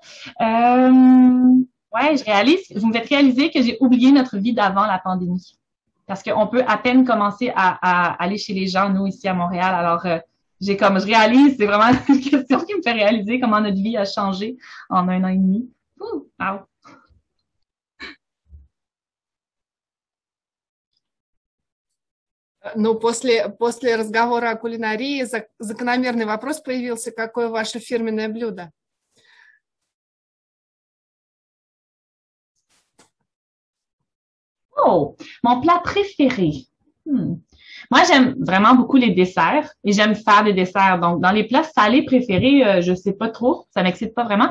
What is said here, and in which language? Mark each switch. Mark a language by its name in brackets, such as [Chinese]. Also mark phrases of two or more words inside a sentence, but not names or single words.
[French] Ouais, vous me faites réaliser que j'ai oublié notre vie d'avant la pandémie. Parce qu'on peut à peine commencer à aller chez les gens, nous, ici à Montréal. Alors, je réalise, c'est vraiment une question qui me fait réaliser comment notre vie a changé en 1 an et demi. Ouh, wow. [Russian] Ну, после разговора о кулинарии закономерный вопрос появился, какое ваше фирменное блюдо? [French] Oh, mon plat préféré. Moi, j'aime vraiment beaucoup les desserts et j'aime faire des desserts. Donc, dans les plats salés préférés, je sais pas trop, ça m'excite pas vraiment.